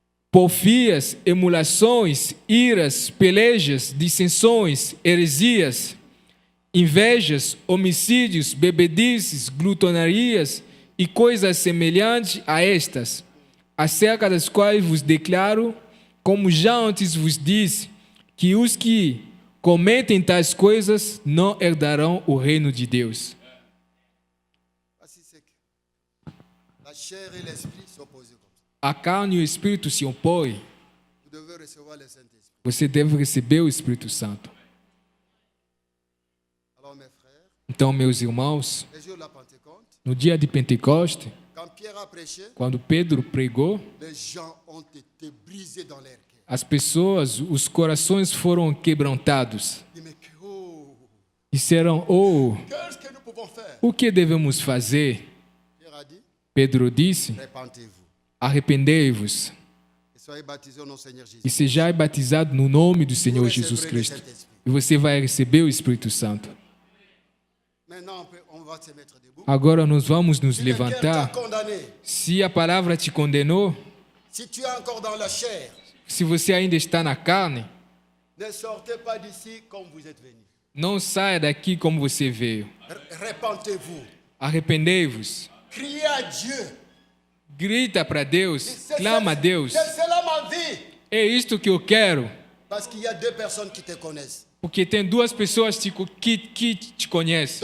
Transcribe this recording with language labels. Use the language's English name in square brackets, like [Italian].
[Portuguese] porfias, emulações, iras, pelejas, dissensões, heresias, invejas, homicídios, bebedices, glutonarias e coisas semelhantes a estas, acerca das quais vos declaro, como já antes vos disse, que os que cometem tais coisas não herdarão o reino de Deus. [French] Voici ce que la chair et l'esprit s'opposent comme ça. [Portuguese] A carne e o Espírito se opõem. [French] Vous devez recevoir le Saint-Esprit. [Portuguese] Você deve receber o Espírito Santo. [French] Alors mes frères, [Portuguese] Então, meus irmãos, [French] le jour de la Pentecôte, [Portuguese] no dia de Pentecoste, [French] quand Pierre a prêché, [Portuguese] quando Pedro pregou, [French] les gens ont été brisés dans leur cœur. [Portuguese] as pessoas, os corações foram quebrantados. [French] Ils disent, mais [Portuguese] Disseram, oh, [French] qu'est-ce que nous pouvons faire? [Portuguese] o que devemos fazer? [French] Pierre a dit, [Portuguese] Pedro disse, [French] répentez-vous [Portuguese] arrependei-vos [French] et Soyez baptisés au nom du Seigneur Jésus. [Portuguese] e sejais batizado no nome do Senhor [French] Vous [Portuguese] Jesus [French] recevrez le [Portuguese] Cristo. [French] Saint-Esprit. [Portuguese] E você vai receber o Espírito Santo. [French] Maintenant, on va se mettre debout. [Portuguese] Agora nós vamos nos [French] Si le cœur t'a [Portuguese] levantar. [French] condamné, [Portuguese] Se a palavra te condenou, [French] si tu es encore dans la chair, [Portuguese] se você ainda está na carne, [French] ne sortez pas d'ici comme vous êtes venu. [Portuguese] não saia daqui como você veio. [French] Repentez-vous. [Portuguese] Arrependei-vos. [French] Criez à Dieu. [Portuguese] Grita para Deus, [French] C'est [Portuguese] clama a Deus. [French] c'est là ma vie. [Portuguese] É isto que eu quero. [French] Parce qu'il y a deux personnes qui te connaissent. [Portuguese] Porque tem duas pessoas que te conhecem.